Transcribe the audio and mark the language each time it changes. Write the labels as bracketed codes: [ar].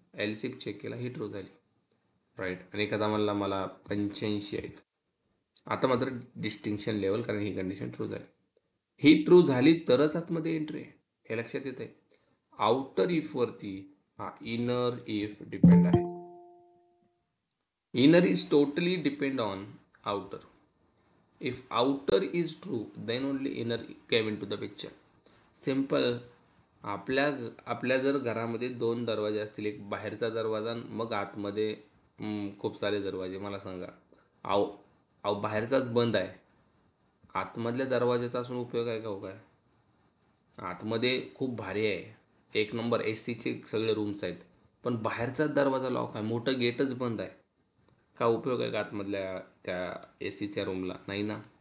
[mr] एलसीप check केला, ही true झाली, right. आणि एखादा म्हणला मला 85 आहेत. आता मात्र डिस्टिंक्शन लेवल, कारण ही कंडिशन ट्रू झाली. ही ट्रू झाली तरच आतमध्ये एंट्री आहे, हे लक्षात येत आहे. आउटर इफवरती हा इनर इफ डिपेंड आहे. [en] Inner is totally depend on outer. If outer is true then only inner came in to the picture. Simple. [mr] आपल्या जर घरामध्ये 2 दरवाजे असतील, एक बाहेरचा दरवाजा मग आतमध्ये खूप सारे दरवाजे, मला सांगा आव आव बाहेरचाच बंद आहे, आतमधल्या दरवाजाचा असून उपयोग आहे का हो? काय आतमध्ये खूप भारी आहे, एक नंबर ए सीचे सगळे रूम्स आहेत, पण बाहेरचाच दरवाजा लॉक आहे, मोठं गेटच बंद आहे, का उपयोग आहे का आतमधल्या त्या ए सीच्या रूमला? नाही ना.